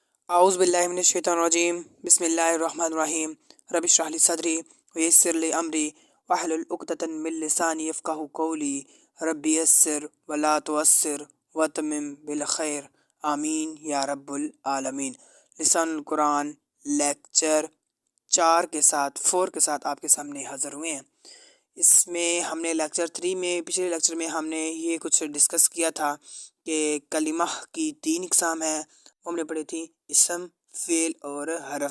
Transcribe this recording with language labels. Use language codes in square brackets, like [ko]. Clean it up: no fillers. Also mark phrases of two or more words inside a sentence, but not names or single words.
[ar] أعوذ بالله من الشيطان الرجيم بسم الله الرحمن الرحيم رب اشرح لي صدري ويسر لي أمري واحلل عقدة من لساني يفقهوا قولي رب يسر ولا تعسر وتمم بالخير آمين يا رب العالمين. [hi] लिसानुल कुरान लेक्चर 4 के साथ आपके सामने हाज़िर हुए हैं। इसमें हमने लेक्चर 3 में पिछले लेक्चर में हमने ये कुछ डिस्कस किया था कि कलिमा की 3 इक़साम हैं। वो हमने पढ़ी थी इसम, फ़ेल और हरफ।